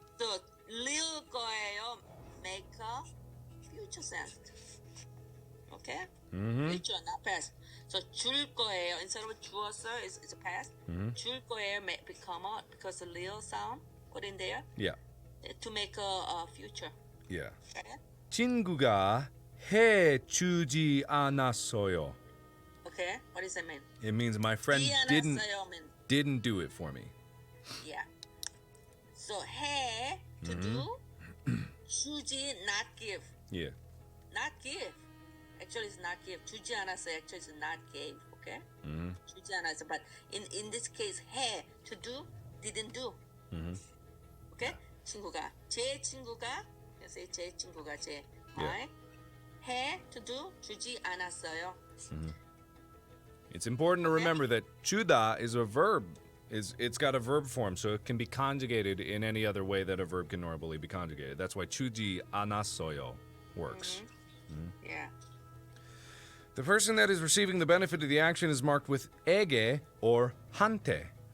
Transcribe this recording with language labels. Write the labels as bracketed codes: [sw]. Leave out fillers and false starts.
[en] So real 거예요 make a future sense. Okay? Mhm. Future, not past. So [ko] 줄 거예요 [en] instead of [ko] 주었어요 [en] is a past. 줄 거예요 may become a because the real sound put in there Yeah. to make a future. Yeah. Okay? [ko] 친구가 해주지 않았어요. [en] Okay? What does that mean? It means my friend [ko] 주지 않았어요 mean [en] didn't do it for me. yeah. So 해 to do, 주지 not give, Yeah. not give. Actually, it's not give. [ko] 주지 않았어요. [en] Actually, it's not give. Okay. 주지 않았어. But in this case, 해 to do didn't do. Okay. [ko] 친구가 제 친구가 그래서 제 친구가 제 [en] right. [ko] 해 [en] to do [ko] 주지 않았어요. [en] It's important to remember that 주다 is a verb. It's got a verb form, so it can be conjugated in any other way that a verb can normally be conjugated. That's why [ko] 주지 않았어요 [en] works. Yeah. The person that is receiving the benefit of the action is marked with 에게 or 한테.